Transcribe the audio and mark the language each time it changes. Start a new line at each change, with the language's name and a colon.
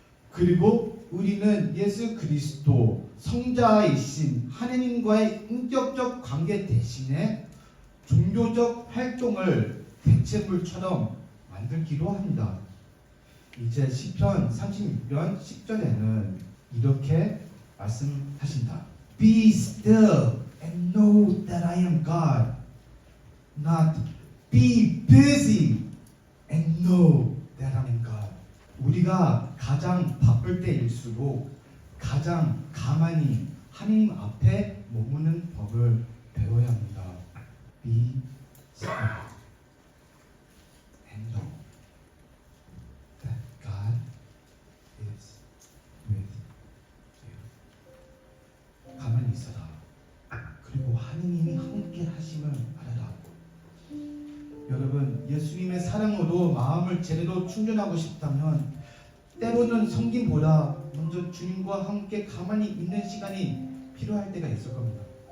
Korean: 그리고 우리는 예수 그리스도 성자이신 하느님과의 인격적 관계 대신에 종교적 활동을 대체물처럼 만들기도 합니다. 이제 시편 36편 10절에는 이렇게 말씀하신다.
English: Be still and know that I am God. Not be busy and know that I am God.
Korean: 우리가 가장 바쁠 때일수록 가장 가만히 하나님 앞에 머무는 법을 배워야 합니다.
English: Be still and know that God is with you.
Korean: 가만히 있어라. 그리고 하느님이 함께 하심을 알아라. 여러분, 예수님의 사랑으로 마음을 제대로 충전하고 싶다면 때로는 섬김보다 먼저 주님과 함께 가만히 있는 시간이 필요할 때가 있을 겁니다.